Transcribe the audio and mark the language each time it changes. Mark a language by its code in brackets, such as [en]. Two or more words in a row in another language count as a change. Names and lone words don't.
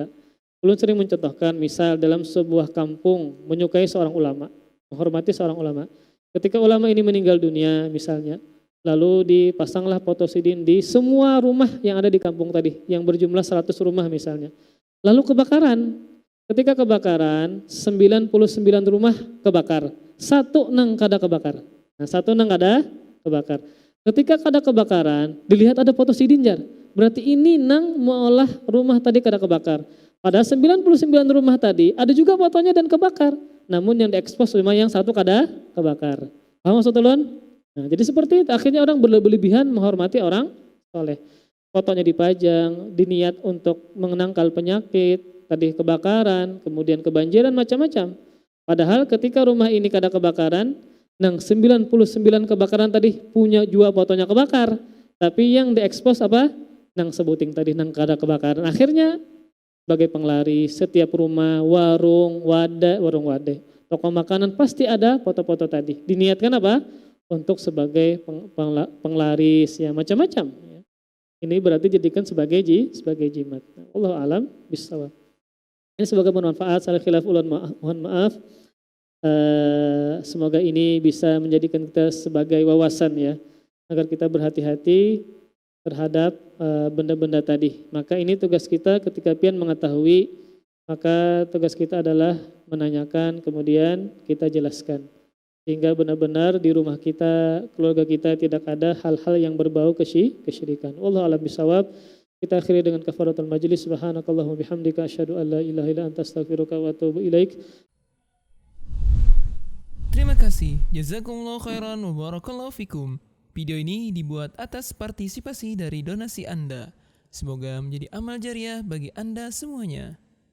[id] Ulun sering mencontohkan misal dalam sebuah kampung menyukai seorang ulama, menghormati seorang ulama. Ketika ulama ini meninggal dunia misalnya, lalu dipasanglah foto sidin di semua rumah yang ada di kampung tadi, yang berjumlah 100 rumah misalnya. Lalu kebakaran. Ketika kebakaran, 99 rumah kebakar. [bjn] Satu nang kada kebakar. [id] Ketika kada kebakaran, dilihat ada foto sidin jar. Berarti ini nang meolah rumah tadi kada kebakar. Padahal 99 rumah tadi ada juga fotonya dan kebakar. Namun yang diekspos rumah yang satu kada kebakar. Paham maksud ulun? Nah, jadi seperti itu. Akhirnya orang berlebihan menghormati orang soleh. Fotonya dipajang, diniat untuk menangkal penyakit. Tadi kebakaran, kemudian kebanjiran macam-macam. Padahal ketika rumah ini kada kebakaran, nang 99 kebakaran tadi punya jua fotonya kebakar. Tapi yang diekspos apa? [bjn] Nang sebuting tadi nang kada kebakaran. [id] Akhirnya sebagai penglaris, setiap rumah, warung wadah, toko makanan pasti ada foto-foto tadi. Diniatkan apa? Untuk sebagai penglaris ya macam-macam. Ini berarti jadikan sebagai jimat. [ar] والله أعلم بالصواب. [id] Ini semoga bermanfaat. Salah khilaf ulun mohon maaf. Semoga ini bisa menjadikan kita sebagai wawasan ya, agar kita berhati-hati terhadap benda-benda tadi. Maka ini tugas kita ketika pian mengetahui, maka tugas kita adalah menanyakan kemudian kita jelaskan. Sehingga benar-benar di rumah kita, keluarga kita tidak ada hal-hal yang berbau kesyirikan. [ar] والله أعلم بالصواب. [id] Kita akhiri dengan [ar] كفارة المجلس. سبحانك اللهم وبحمدك أشهد أن لا إله إلا أنت أستغفرك وأتوب إليك. [id] Terima kasih. [ar] جزاكم الله خيرا وبارك الله فيكم. [id] Video ini dibuat atas partisipasi dari donasi Anda. Semoga menjadi amal jariah bagi Anda semuanya.